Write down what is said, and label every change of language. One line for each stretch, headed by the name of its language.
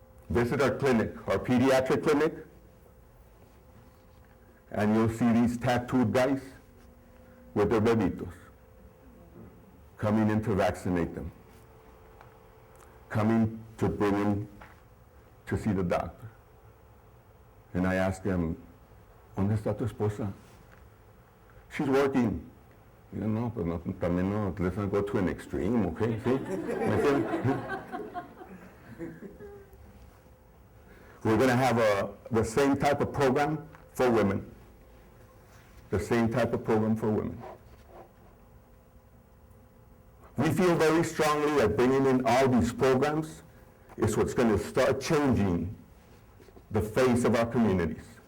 English: Visit our clinic, our pediatric clinic, and you'll see these tattooed guys with their bebitos coming in to vaccinate them, coming to bring them to see the doctor. And I ask them,
Spanish: ¿Dónde está tu esposa?
English: She's working. No, but no,
Spanish: también no,
English: let's not go to an extreme, okay? See? We're going to have the same type of program for women. The same type of program for women. We feel very strongly that bringing in all these programs is what's going to start changing the face of our communities.